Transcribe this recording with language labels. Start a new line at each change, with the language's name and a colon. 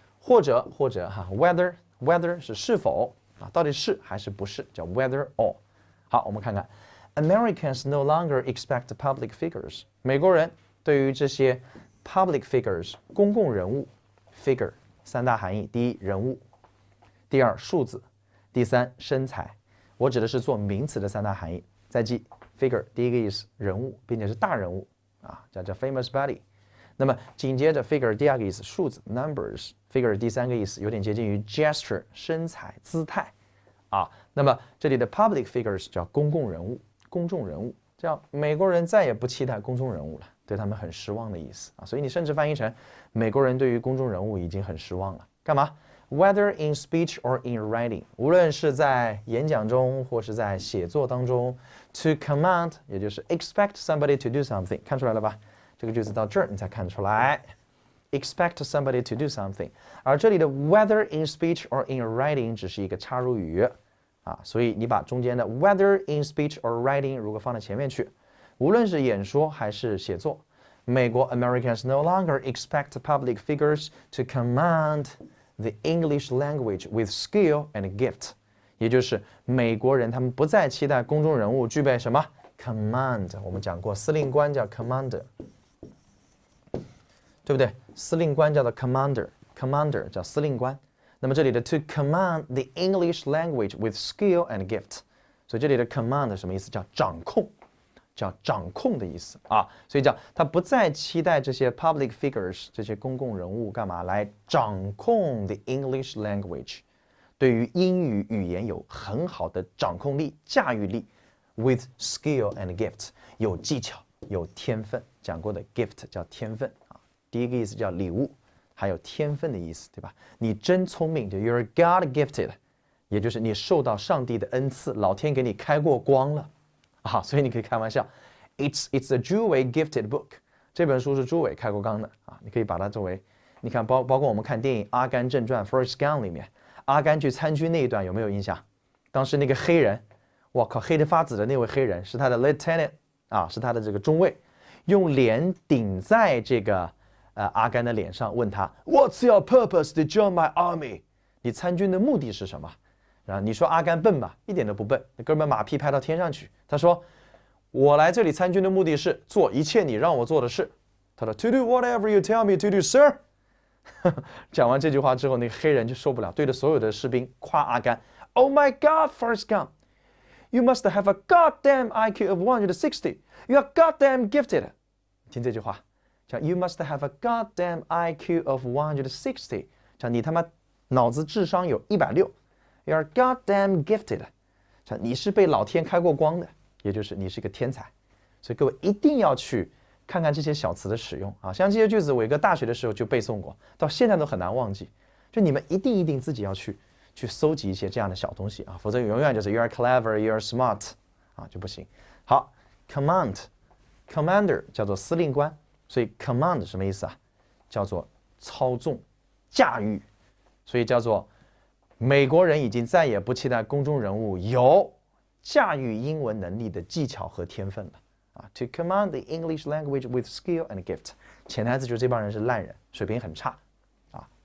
Chinese: 或者哈 ，whether 是是否啊，到底是还是不是，叫 whether or。好，我们看看
English: ，Americans no longer expect public figures。
Chinese: 美国人对于这些 public figures 公共人物 figure 三大含义：第一，人物；第二，数字；第三，身材。我指的是做名词的三大含义。再记 figure 第一个意思人物，并且是大人物啊，叫 famous body。那么紧接着 figure 第二个意思数字 numbers，figure 第三个意思有点接近于 gesture 身材姿态啊。那么这里的 public figures 叫公共人物，公众人物，叫美国人再也不期待公众人物了，对他们很失望的意思啊。所以你甚至翻译成美国人对于公众人物已经很失望了。干嘛 ？
English: Whether in speech or in writing，
Chinese: 无论是在演讲中或是在写作当中 ，to command 也就是
English: expect somebody to do something，
Chinese: 看出来了吧？这个句子到这儿你才看出来 ，
English: expect somebody to do something，
Chinese: 而这里的
English: whether in speech or in writing
Chinese: 只是一个插入语啊，所以你把中间的 whether in speech or writing 如果放在前面去，无论是演说还是写作，美国
English: Americans no longer expect public figures to command the English language with skill and gift，
Chinese: 也就是美国人他们不再期待公众人物具备什么 command， 我们讲过司令官叫 commander。对不对？司令官叫做 commander 叫司令官。那么这里的 to command the English language with skill and gift， 所以这里的 command 什么意思？叫掌控，叫掌控的意思啊。所以叫他不再期待这些 public figures 这些公共人物干嘛来掌控 the English language， 对于英语语言有很好的掌控力、驾驭力
English: with skill and gift，
Chinese: 有技巧、有天分。讲过的 gift 叫天分啊，第一个意思叫礼物。还有天分的意思，对吧？你真聪明，就
English: you're God gifted，
Chinese: 也就是你受到上帝的恩赐，老天给你开过光了啊，所以你可以开玩笑 ，it's a 朱伟 gifted book， 这本书是朱伟开过光的啊，你可以把它作为，你看包括我们看电影《阿甘正传》Forrest Gump 里面，阿甘去参军那一段有没有印象？当时那个黑人，我靠，黑得发紫的那位黑人是他的 lieutenant 啊，是他的这个中尉，用脸顶在这个。阿甘的脸上问他
English: What's your purpose to join my army？
Chinese: 你参军的目的是什么？然后你说阿甘笨吧，一点都不笨，那哥们马屁拍到天上去。他说我来这里参军的目的是做一切你让我做的事。他说
English: To do whatever you tell me to do, sir
Chinese: 讲完这句话之后，那个黑人就受不了，对着所有的士兵夸阿甘
English: Oh my God, Forrest Gump, you must have a goddamn IQ of 160. You are goddamn gifted.
Chinese: 听这句话叫
English: You must have a goddamn IQ of 160，
Chinese: 叫你他妈脑子智商有160
English: You are goddamn gifted，
Chinese: 叫你是被老天开过光的，也就是你是个天才。所以各位一定要去看看这些小词的使用啊，像这些句子伟哥大学的时候就背诵过，到现在都很难忘记。就你们一定自己要去搜集一些这样的小东西啊，否则永远就是
English: You are clever, you are smart
Chinese: 啊就不行。好 ，commander 叫做司令官。所以 command 什么意思啊？叫做操纵、驾驭，所以叫做美国人已经再也不期待公众人物有驾驭英文能力的技巧和天分了啊。
English: To command the English language with skill and gift，
Chinese: 潜台词就是这帮人是烂人，水平很差啊。